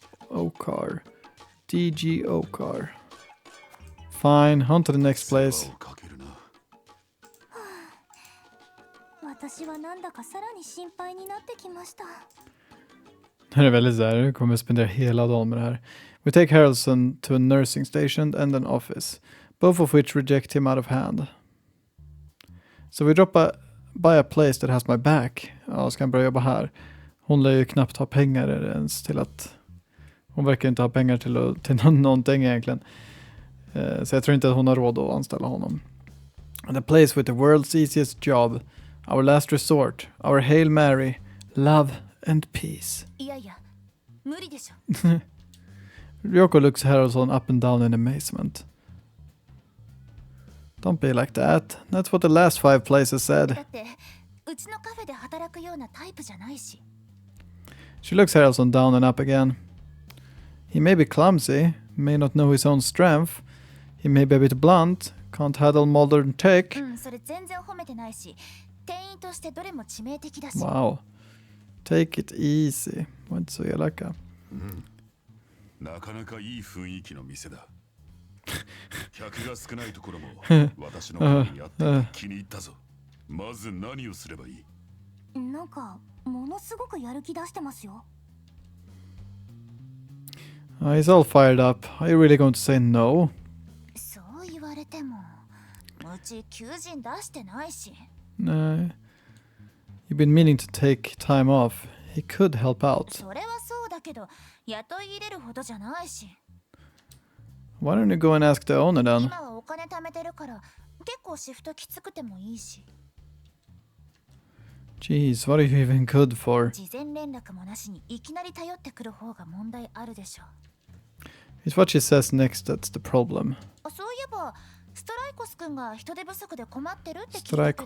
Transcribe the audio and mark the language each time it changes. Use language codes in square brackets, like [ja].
[en] OCAR. DGOCAR. Fine, on to the next place. [ja] 世話をかけるな私はなんだかさらに心配になってきました [sv] Det här är väldigt så här, nu kommer jag spendera hela dagen med det här. [en] We take Harrelson to a nursing station and an office, both of which reject him out of hand. So we drop by a place that has my back. [sv] Ja, ska han börja jobba här? Hon lär ju knappt ha pengar ens till att... Hon verkar inte ha pengar till någonting egentligen. Så jag tror inte att hon har råd att anställa honom. [en] And a place with the world's easiest job. Our last resort. Our Hail Mary. Love and peace. [ja] いやいや無理でしょ [en] Ryoko looks Harrelson up and down in amazement. Don't be like that. That's what the last 5 places [ja] だ [en] said. [ja] ってうちのカフェで働くようなタイプじゃないし [en] She looks Harrelson down and up again. He may be clumsy, may not know his own strength. He may be a bit blunt, can't handle modern tech. [ja] うんそれ全然褒めてないし店員としてどれも致命的だし [en] Wow. Take it easy. [sv] Var inte så elaka. [ja] なかなかいい雰囲気の店だ客が少ないところも私の前にあって気に入ったぞまず何をすればいいなんかものすごくやる気出してますよ [en] He's all fired up. Are you really going to say no? [ja] そう言われてもうち求人出してないし [en] No. You've been meaning to take time off. He could help out. [ja] それはそうだけど雇い入れるほどじゃないし [en] Why don't you go and ask the owner then? [ja] 今はお金貯めてるから結構シフトきつくてもいいし [en] Jeez, what are you even good for? [ja] 事前連絡もなしにいきなり頼ってくる方が問題あるでしょ [en] It's what she says next that's the problem. [ja] そういえばストライコス君が人手不足で困ってるって聞いたけど